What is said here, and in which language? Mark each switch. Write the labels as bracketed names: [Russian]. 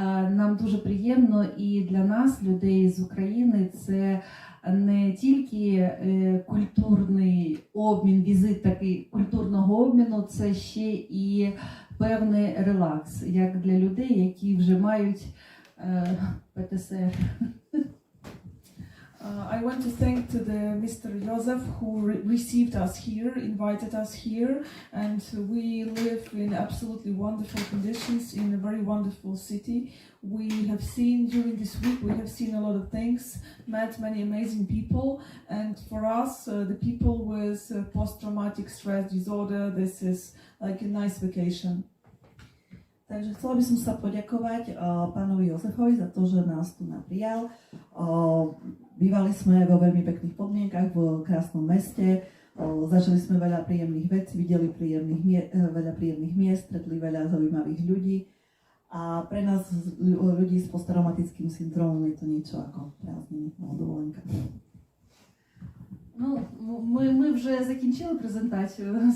[Ukrainian] Нам дуже приємно, і для нас, людей з України, це не тільки культурний обмін, візит такий культурного обміну, це ще і певний релакс, як для людей, які вже мають ПТСР. [English] I want to thank to the Mr. Joseph who received us here, invited us here, and we live in absolutely wonderful conditions in a very wonderful city. We have seen during this week, we have seen a lot of things, met many amazing people, and for us, the people with post-traumatic stress disorder, this is like a nice vacation. [Slovak] Takže chcela by som sa poďakovať pánovi Jozefovi za to, že nás tu prijal. Bývali sme vo veľmi pekných podmienkach v krásnom meste, zažili sme veľa príjemných vecí, videli veľa príjemných miest, stretli veľa zaujímavých ľudí A pre nás ľudí s posttraumatickým syndromom je to niečo ako prázdniny, dovolenka. [Ukrainian] Ну, ми вже закінчили презентацію.